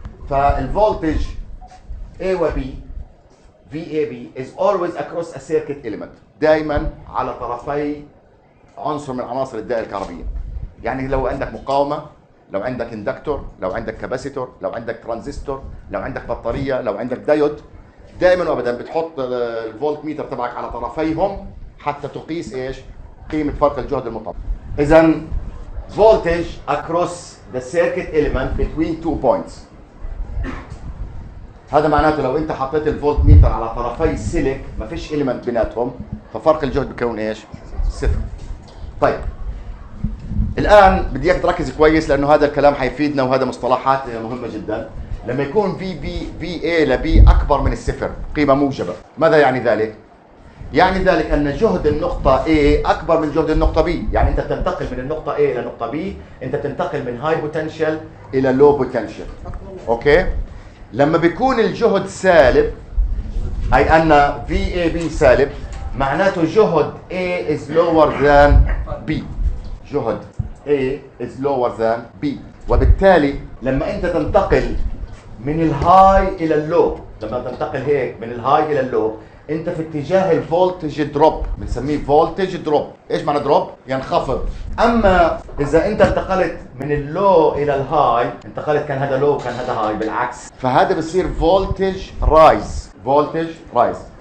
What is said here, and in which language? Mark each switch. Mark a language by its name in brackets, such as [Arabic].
[English] فالفولتج A و B VAB is always across a circuit element، [Arabic] دائما على طرفي عنصر من عناصر الدائرة الكهربية. يعني لو عندك مقاومة، لو عندك اندكتور، لو عندك كاباسيتور، لو عندك ترانزستور، لو عندك بطارية، لو عندك دايود، دائما وابدا بتحط الفولت ميتر تبعك على طرفيهم حتى تقيس ايش؟ قيمة فرق الجهد المطلق. [English] إذا voltage across the circuit element between 2 points. [Arabic] هذا معناته لو انت حطيت الفولت ميتر على طرفي السلك ما فيش إليمنت بيناتهم، ففرق الجهد بيكون ايش؟ صفر. طيب الآن بدي اياك تركز كويس، لأنه هذا الكلام حيفيدنا وهذا مصطلحات مهمة جدا. لما يكون VA ل B أكبر من الصفر، قيمة موجبة، ماذا يعني ذلك؟ يعني ذلك أن جهد النقطة A أكبر من جهد النقطة B. يعني أنت بتنتقل من النقطة A إلى النقطة B، أنت بتنتقل من هاي بوتنشال إلى لو بوتنشال. أوكي؟ لما بيكون الجهد سالب، أي أن VAB سالب، معناته جهد A [English] is lower than B. جهد A is lower than B. [Arabic] وبالتالي لما أنت تنتقل من الهاي إلى اللو، لما تنتقل هيك من الهاي إلى اللو، أنت في اتجاه الفولتج دروب، بنسميه فولتج دروب. إيش معنى دروب؟ ينخفض. أما إذا أنت انتقلت من اللو إلى الهاي، انتقلت كان هذا لو وكان هذا هاي بالعكس، فهذا بصير فولتج رايز. فولتج رايز.